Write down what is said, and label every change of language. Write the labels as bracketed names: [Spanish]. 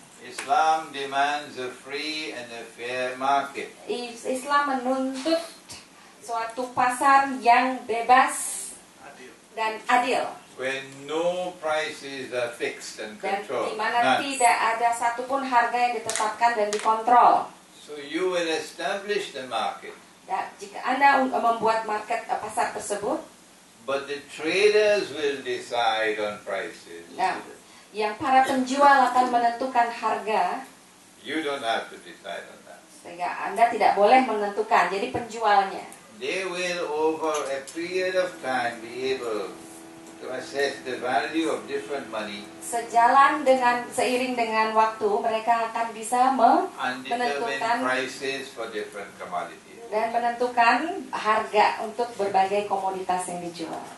[English] Islam demands a free and a fair market. [Indonesian] Islam menuntut suatu pasar yang bebas dan adil. [English] Where no prices are fixed and [Indonesian] Dan [English] controlled. [Indonesian] di mana [English] None. [Indonesian] tidak ada satupun harga yang ditetapkan dan dikontrol. [English] So you will establish the market, [Indonesian] Ya, jika Anda membuat market pasar tersebut, [English] but the traders will decide on prices. [Indonesian] nah, yang para penjual akan menentukan harga, [English] You don't have to decide on that. [Indonesian] sehingga Anda tidak boleh menentukan. Jadi penjualnya. [English] They will over a period of time be able to assess the value of different money [Indonesian] Seiring dengan waktu, mereka akan bisa [English] and determine [Indonesian] menentukan [English] prices for different commodities. [Indonesian] dan menentukan harga untuk berbagai komoditas yang dijual.